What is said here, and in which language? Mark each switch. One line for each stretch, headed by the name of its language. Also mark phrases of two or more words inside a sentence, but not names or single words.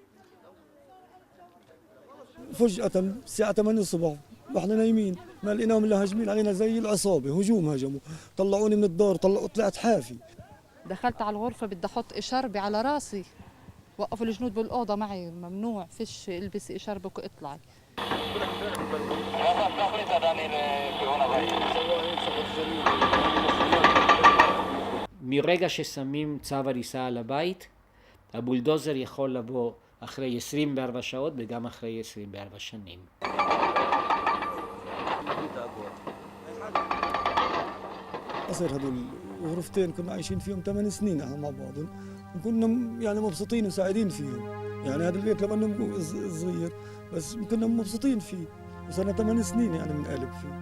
Arabic: فجأة الساعة 8 الصبح واحنا نايمين ما لقيناهم الا هاجمين علينا زي العصابة هجوم هجموا طلعوني من الدار طلعت حافي. دخلت على الغرفة بدي أحط إشاربي على راسي وقفوا الجنود بالأوضة معي ممنوع فيش البسي إشاربك واطلعي.
Hebrew: מרגע ששמים צו הריסה על הבית, הבולדוזר יכול לבוא אחרי 24 שעות וגם אחרי 24 שנים.
Arabic: أصير هذول غرفتين كنا عايشين فيهم 8 سنين احنا مع بعض وكنا يعني مبسوطين وسعيدين فيهم. يعني هذا البيت لما انه صغير بس كنا مبسوطين فيه وصرنا 8 سنين يعني بنقلب فيه.